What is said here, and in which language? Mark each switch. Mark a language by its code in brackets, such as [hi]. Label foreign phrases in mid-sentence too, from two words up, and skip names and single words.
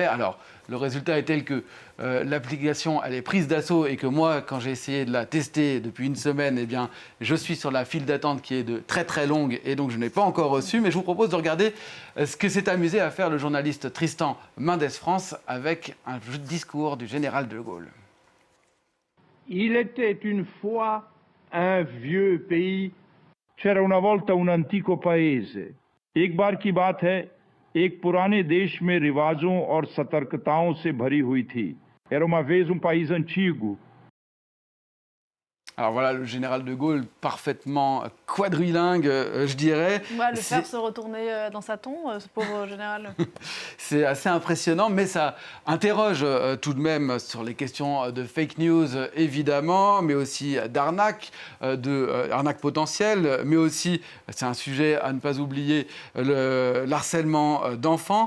[fr] Alors, le résultat est tel que l'application, elle est prise d'assaut et que moi, quand j'ai essayé de la tester depuis une semaine, eh bien, je suis sur la file d'attente qui est de très très longue et donc je n'ai pas encore reçu. Mais je vous propose de regarder ce que s'est amusé à faire le journaliste Tristan Mendes France avec un discours du général de Gaulle. Il était une fois un vieux pays. [it] C'era una volta un antico paese. [hi] एक बार की बात है, एक पुराने देश में रिवाजों और सतर्कताओं से भरी हुई थी. [pt] Era uma vez um país antigo. [fr] Alors voilà, le général de Gaulle, parfaitement quadrilingue, je dirais. Le faire se retourner dans sa tombe, ce pauvre général. C'est assez impressionnant, mais ça interroge tout de même sur les questions de [en] fake news, [fr] évidemment, mais aussi d'arnaque, arnaque potentielle, mais aussi, c'est un sujet à ne pas oublier, l'harcèlement d'enfants.